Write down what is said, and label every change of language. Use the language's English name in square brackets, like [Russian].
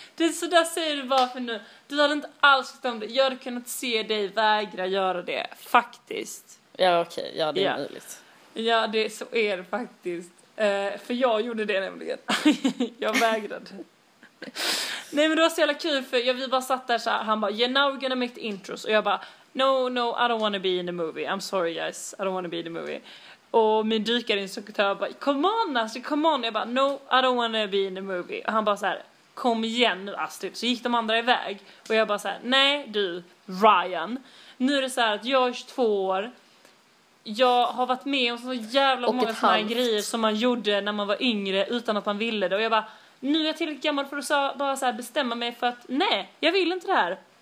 [Swedish] Du, så där säger du bara för nu. Du hade inte alls tyckt om det. Jag hade kunnat se dig vägra göra det. Faktiskt. Ja, okej. Okay. Ja, det är möjligt. Ja, det så är det faktiskt. För jag gjorde det nämligen. Jag vägrade. Nej, men det var så jävla kul. För vi bara satt där så här. Han bara, [English] yeah, now we're gonna make the intros. [Swedish] Och jag bara, [English] No, I don't want to be in the movie. I'm sorry guys, I don't want to be in the movie. [Swedish] Och min dykarinstruktör bara, [English] come on. [Swedish] Jag bara, [English] no, I don't want to be in the movie. [Swedish] Och han bara så här, kom igen nu Astrid. Så gick de andra iväg. Och jag bara så här, nej du, Ryan. Nu är det så här att jag är 22 år. Jag har varit med om så jävla och många sådana grejer som man gjorde när man var yngre utan att man ville det. Och jag bara, nu är jag tillräckligt gammal för att så, bara så här, bestämma mig för att nej, jag vill inte det här.